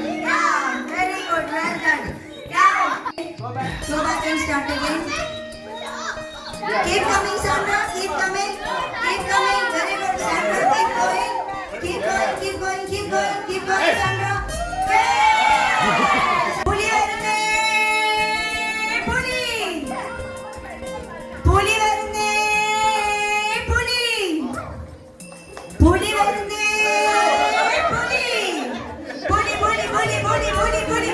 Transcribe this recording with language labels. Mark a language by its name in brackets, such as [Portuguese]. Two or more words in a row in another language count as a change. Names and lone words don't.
[English] Yeah, very good. Well done. Yeah. Go back and start again. Keep coming, Sandra. Keep coming. Very good, Sandra. Keep going, Sandra. Yes. [Malayalam] പുലി വരുന്നേ. പുലി വരുന്നേ. പുലി വരുന്നേ. പുലി വരുന്നേ.